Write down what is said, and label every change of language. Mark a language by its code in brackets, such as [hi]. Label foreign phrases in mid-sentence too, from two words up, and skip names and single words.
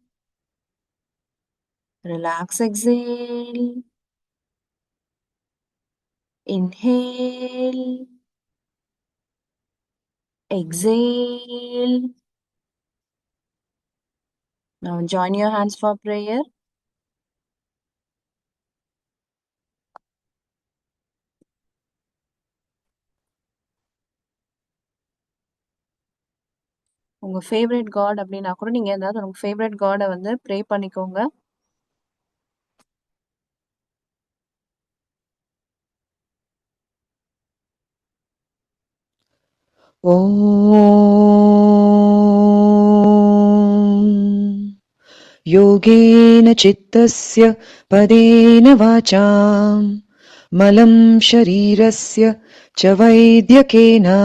[en] Relax, exhale. Inhale. Exhale. Now join your hands for prayer. [ta] உங்க [en] favourite God [ta] அப்படின்னா கூட நீங்க ஏதாவது உங்க [en] favourite God [ta] வந்து ப்ரே பண்ணிக்கோங்க. [sa] ॐ योगेन चित्तस्य पदेन वाचां मलं शरीरस्य च वैद्यकेन